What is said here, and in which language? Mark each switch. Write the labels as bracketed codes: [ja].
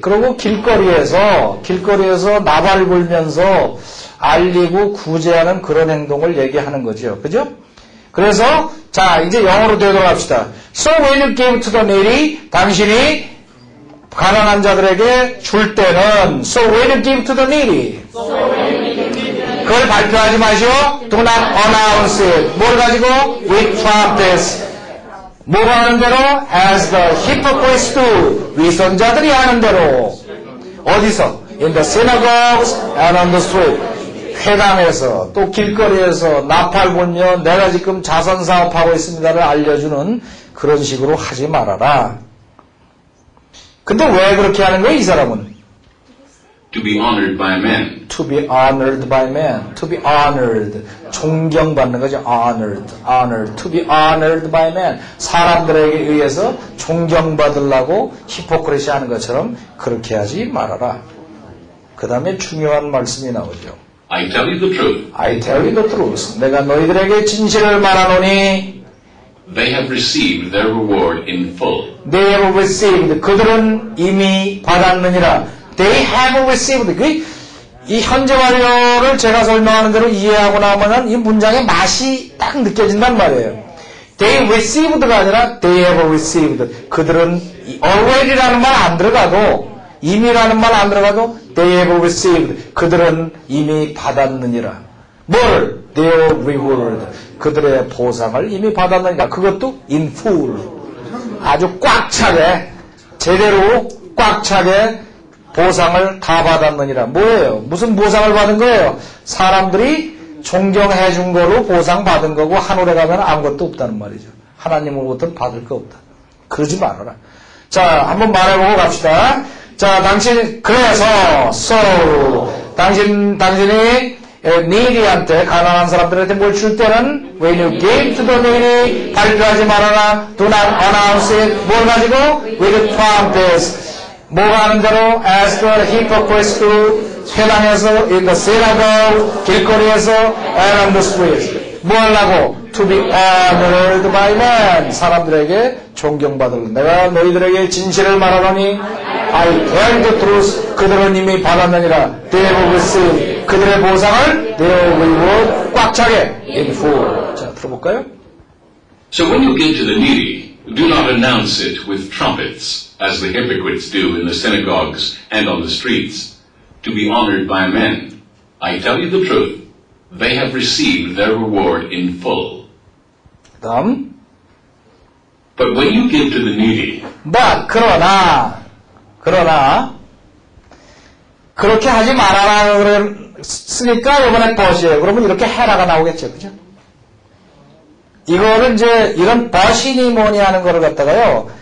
[ko] 그리고 길거리에서 나발 불면서 알리고 구제하는 그런 행동을 얘기하는 거죠. 그죠? 그래서 자 이제 영어로 되돌아갑시다. [en] So when you give to the needy, [ko] 당신이 가난한 자들에게 줄 때는 [en] So when you give to the needy, [ko] 그걸 발표하지 마시오. [en] Do not announce it. [ko] 뭘 가지고? [en] With trumpets. [ko] 뭐가 하는 대로? [en] As the hypocrites do. [ko] 위선자들이 하는 대로. 어디서? [en] In the synagogues and on the street. [ko] 회당에서 또 길거리에서 나팔 불며 내가 지금 자선사업하고 있습니다를 알려주는 그런 식으로 하지 말아라. 근데 왜 그렇게 하는 거야 이 사람은? [en] To be honored by men. To be honored by men. To be honored. [ko] 존경받는 거죠. [en] honored. honored. To be honored by men. [ko] 사람들에게 의해서 존경받으려고 히포크리시 하는 것처럼 그렇게 하지 말아라. 그 다음에 중요한 말씀이 나오죠. [en] I tell you the truth. I tell you the truth. [ko] 내가 너희들에게 진실을 말하노니 [en] They have received their reward in full. They have received. [ko] 그들은 이미 받았느니라. [en] They have received. [ko] 이 현재 완료를 제가 설명하는 대로 이해하고 나면은 이 문장의 맛이 딱 느껴진단 말이에요. [en] They received가 [ko] 아니라 [en] They have received. [ko] 그들은 already라는 말 안 들어가도 이미라는 말 안 들어가도 [en] They have received. [ko] 그들은 이미 받았느니라. 뭘? [en] Their reward. [ko] 그들의 보상을 이미 받았느니라. 그것도 [en] in full. [ko] 아주 꽉 차게 제대로 꽉 차게 보상을 다 받았느니라. 뭐예요? 무슨 보상을 받은 거예요? 사람들이 존경해 준 거로 보상 받은 거고 하늘에 가면 아무것도 없다는 말이죠. 하나님으로부터는 받을 거 없다. 그러지 말아라. 자, 한번 말해보고 갑시다. 자, 그래서 당신이 needy한테 가난한 사람들한테 뭘 줄 때는 [en] when you give to the needy [ko] 발표하지 말아라. [en] Do not announce it. [ko] 뭘 가지고? [en] with trumpets. [ko] 뭐가 하는 대로 [en] as the hypocrites do. [ko] 회당에서 [en] in the synagogue [ko] 길거리에서 [en] and on the street. [ko] 뭐 하려고? [en] to be honored by men. [ko] 사람들에게 존경받을. 내가 너희들에게 진실을 말하노니 [en] I tell the truth. [ko] 그들은 이미 받았느니라. [en] They have received. [ko] 그들의 보상을 [en] their reward [ko] 꽉 차게 [en] in full. [ko] 자, 들어볼까요? [en] So when you give to the needy, do not announce it with trumpets, as the hypocrites do in the synagogues and on the streets, to be honored by men. I tell you the truth. They have received their reward in full. [ko] 다음. [en] But when you give to the needy, [ko] But 그러나 그렇게 하지 말아라 그랬으니까 이번에 but이에요. 그러면 이렇게 해라가 나오겠죠, 그죠? 이거를 이제 이런 but이니 뭐니 하는 거를 갖다가요.